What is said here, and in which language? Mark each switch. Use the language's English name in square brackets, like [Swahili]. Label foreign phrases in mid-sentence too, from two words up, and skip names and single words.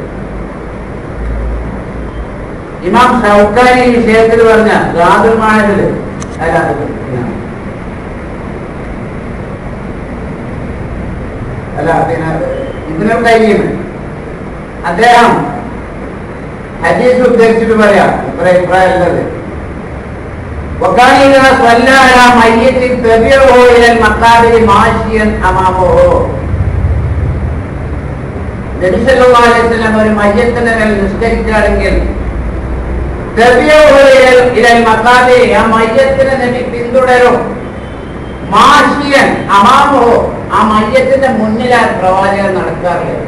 [Malayalam] ഇമാം ഷൗക്കാനി ഈ വിഷയത്തിൽ പറഞ്ഞ ഗാദുമാനത്തില് ഇബ്നുൽ ഖയ്യിം അദ്ദേഹം ഹദീസ് ഉദ്ധരിച്ചിട്ട് പറയാം അഭിപ്രായം ഉള്ളത്. [Arabic] وكان إذا صلى على ميت تبعه إلى المقابر ماشيا أمامه. [Malayalam] നബി [Arabic] صلى الله عليه وسلم [Malayalam] ഒരു മയ്യത്തിന്റെ മേൽ നിസ്കരിക്കുകയാണെങ്കിൽ [Arabic] إلى المقابر, [Malayalam] ആ മയ്യത്തിനെ നബി പിന്തുടരും. [Arabic] ماشيا أمامه, [Malayalam] ആ മയ്യത്തിന്റെ മുന്നിലാണ് പ്രവാചകൻ നടക്കാറുള്ളത്.